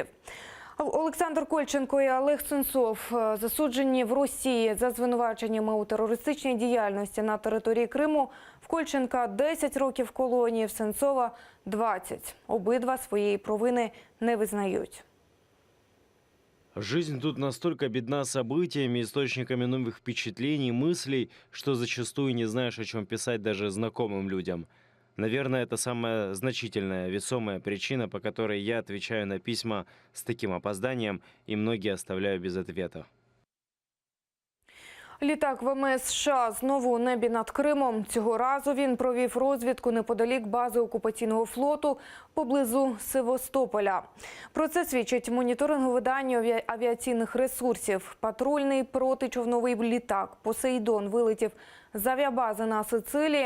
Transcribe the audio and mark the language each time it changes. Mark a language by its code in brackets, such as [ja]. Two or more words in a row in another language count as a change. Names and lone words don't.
[uk] Олександр Кольченко і Олег Сенцов засуджені в Росії за звинуваченнями у терористичній діяльності на території Криму. В Кольченка 10 років колонії, в Сенцова – 20. Обидва своєї провини не визнають. [ru] Жизнь тут настолько бедна событиями, источниками новых впечатлений, мыслей, что зачастую не знаешь, о чем писать даже знакомым людям. Наверное, это самая значительная, весомая причина, по которой я отвечаю на письма с таким опозданием, и многие оставляю без ответа. [uk] Літак ВМС США знову у небі над Кримом. Цього разу він провів розвідку неподалік бази окупаційного флоту поблизу Севастополя. Про це свідчить моніторингове видання авіаційних ресурсів. Патрульний протичовновий літак «Посейдон» вилетів з авіабази на Сицилії.